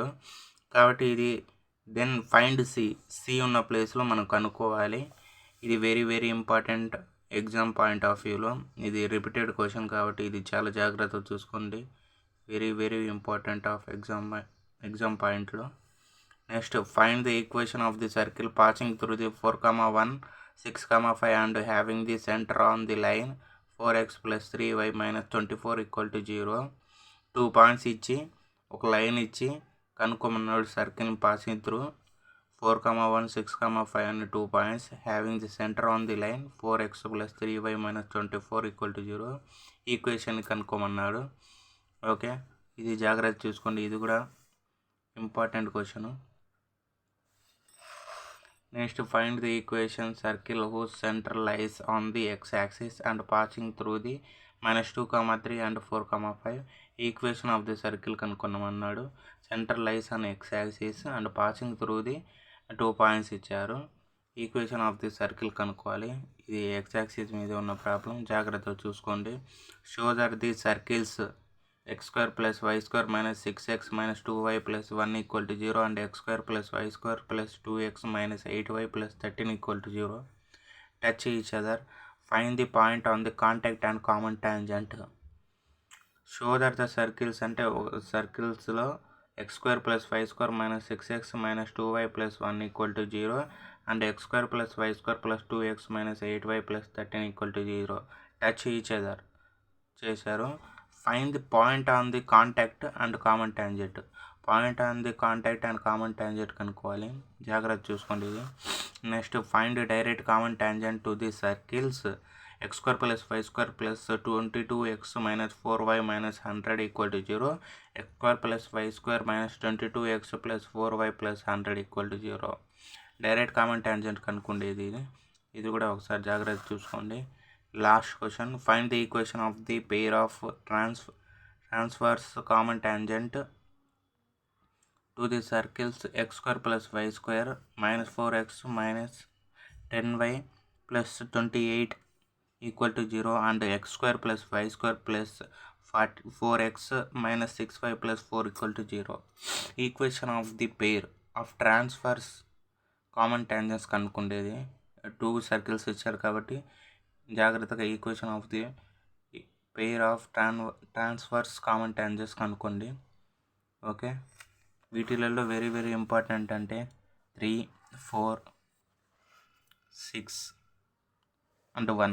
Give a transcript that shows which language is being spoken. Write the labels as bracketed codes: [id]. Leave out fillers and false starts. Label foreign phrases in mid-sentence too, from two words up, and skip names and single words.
[te] కాబట్టి ఇది [en] then find C [te] ఉన్న ప్లేస్లో మనం కనుక్కోవాలి. [en] ఇది very very important exam point of viewలో. [te] ఇది [en] repeated question [te] కాబట్టి ఇది చాలా జాగ్రత్తగా చూసుకోండి. [en] very very important of exam pointలో. next find the equation of the circle passing through the 4, 1, 6, 5 and having the center on the line 4x + 3y - 24 = 0. [te] 2 పాయింట్స్ ఇచ్చి ఒక లైన్ ఇచ్చి కనుక్కోమన్నాడు. [en] circle passing through 4, 1, 6, 5 and 2 points having the center on the line 4x + 3y - 24 = 0. [te] ఈక్వేషన్ కనుక్కోమన్నాడు. ఓకే, ఇది జాగ్రత్త చూసుకోండి, ఇది కూడా [en] important question. next find the equation circle whose center lies on the x-axis and passing through the -2, 3 and 4, 5. equation of the circle కనుక్కొనమన్నాడు. center lies on x-axis and passing through the 2 points ఇచ్చారు. equation of the circle [te] కనుక్కోవాలి. ఇది x-axis మీద ఉన్న ప్రాబ్లం, జాగ్రత్తగా చూసుకోండి. [en] show that the circles x² + y² - 6x - 2y + 1 = 0 and x² + y² + 2x - 8y + 13 = 0. Touch each other. Find the point on the contact and common tangent. Show that the circles [te] అంటే సర్కిల్స్లో [en] x² + y² - 6x - 2y + 1 = 0 and x² + y² + 2x - 8y + 13 = 0. Touch each other చేశారు. find the point on the contact and common tangent. point on the contact and common tangent [te] కనుక్కోవాలి, జాగ్రత్త చూసుకోండి ఇది. [en] next find direct common tangent to the circles x² + y² + 22x - 4y - 100 = 0, x² + y² - 22x + 4y + 100 = 0. direct common tangent [te] కనుక్కుండేది ఇది కూడా ఒకసారి జాగ్రత్త చూసుకోండి. [en] last question find the equation of the pair of transverse common tangent to the circles x² + y² - 4x - 10y + 28 = 0 and x² + y² + 4x - 6y + 4 = 0. equation of the pair of transverse common tangents కనుక్కుండేది. 2 సర్కిల్స్ [te] ఇచ్చారు కాబట్టి జాగ్రత్తగా [en] equation of the pair of transverse common tangents కనుక్కోండి. okay, వీటిలలో very very important అంటే 3, 4, 6 and 1.